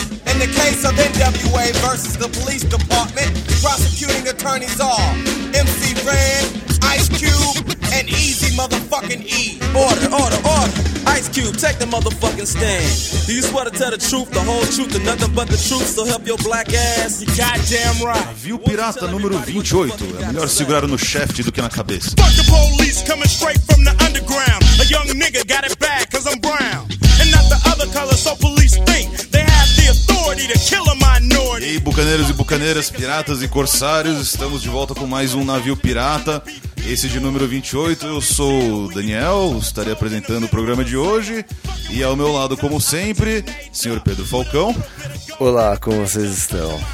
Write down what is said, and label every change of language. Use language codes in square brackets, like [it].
[en] In the case of NWA versus the police department, prosecuting attorneys are MC Ren, Ice Cube, and Easy Motherfucking E. Order, order, order. Ice Cube, take the motherfucking stand. Do you swear to tell the truth, the whole truth, and nothing but the truth, so help your black ass? You goddamn right. [pt] Navio Pirata número 28. É melhor segurar no chefe do que na cabeça. [en] Fuck the police coming straight from the underground. A young nigga got it bad cause I'm brown. And not the other color, so police think they have the authority to kill a minority. [pt] E aí, bucaneiros e bucaneiras, piratas e corsários, estamos de volta com mais um Navio Pirata. Esse de número 28, eu sou o Daniel, estarei apresentando o programa de hoje. E ao meu lado, como sempre, senhor Pedro Falcão. Olá, como vocês estão?